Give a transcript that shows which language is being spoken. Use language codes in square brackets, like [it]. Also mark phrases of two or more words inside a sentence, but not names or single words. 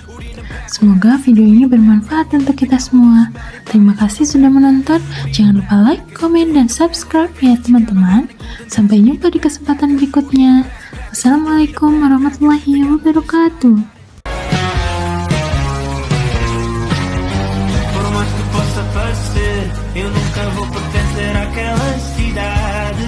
[id] Semoga video ini bermanfaat untuk kita semua. Terima kasih sudah menonton. Jangan lupa like, komen, dan subscribe ya teman-teman. Sampai jumpa di kesempatan berikutnya. [ar] والسلام عليكم ورحمة الله وبركاته. [pt] Por mais que possa parecer, eu nunca vou pertencer àquela cidade.